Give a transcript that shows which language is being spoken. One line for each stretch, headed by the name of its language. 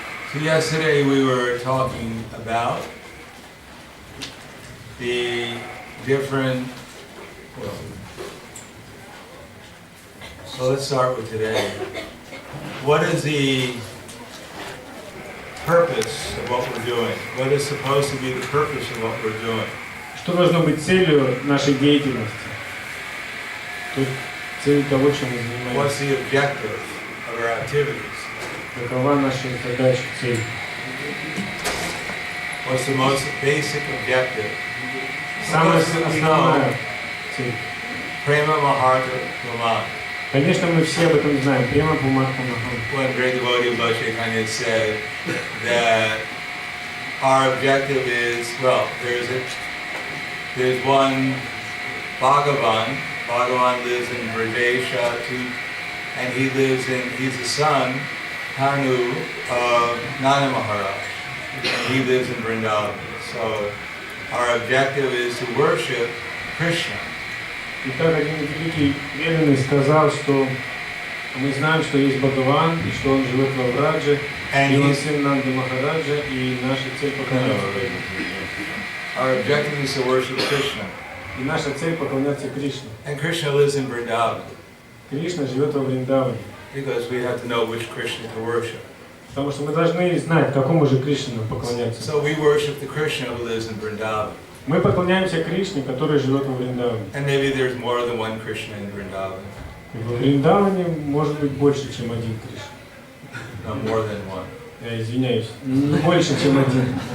English: So yesterday we were talking about the different, so let's start with today. What is the purpose of what we're doing? What is supposed to be the purpose of what we're doing?
Russian: Что должно быть целью нашей деятельности? Целью того, чем мы занимаемся.
English: What's the objective of our activities?
Russian: Какова наша задача, цель?
English: What's the most basic objective?
Russian: Самая основная цель. Prema Maharta Brahman. Конечно, мы все об этом знаем. Према Буматха Махан.
English: When great devotee of Lord Chaitanya said that our objective is, well, there's one Bhagavan. Bhagavan lives in Brajesha too, and he's the son, Hanu, of Nana Maharaj. And he lives in Vrindavan. So our objective is to worship Krishna.
Russian: И так один великий преданный сказал, что мы знаем, что есть Бхагаван, и что он живет во Врадже, и он сын Нанды Махараджа, и наша цель поклоняться Ему.
English: Our objective is to worship Krishna.
Russian: И наша цель поклоняться Кришне.
English: And Krishna lives in Vrindavan.
Russian: Кришна живет во Вриндаване.
English: Because we have to know which Krishna to worship.
Russian: Потому что мы должны знать, какому же Кришне нам поклоняться.
English: So we worship the Krishna who lives in Vrindavan.
Russian: Мы поклоняемся Кришне, который живет во Вриндаване.
English: And maybe there's more than one Krishna in Vrindavan.
Russian: Во Вриндаване может быть больше, чем один Кришна.
English: No, more than one.
Russian: Я извиняюсь, не больше, чем один.